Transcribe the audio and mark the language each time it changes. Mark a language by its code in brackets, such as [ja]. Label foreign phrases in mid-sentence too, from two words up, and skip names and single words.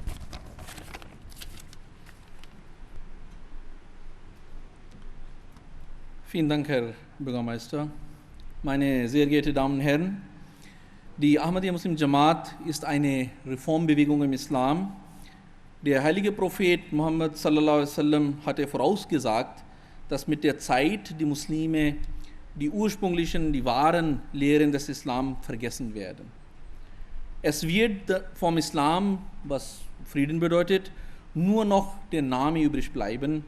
[de] Vielen Dank, Herr Bürgermeister. Meine sehr geehrten Damen und Herren, die Ahmadiyya Muslim Jamaat ist eine Reformbewegung im Islam. Der heilige Prophet Muhammad [ar] صلى الله عليه وسلم [de] hatte vorausgesagt, dass mit der Zeit die Muslime die ursprünglichen, die wahren Lehren des Islam vergessen werden. Es wird vom Islam, was Frieden bedeutet, nur noch der Name übrig bleiben.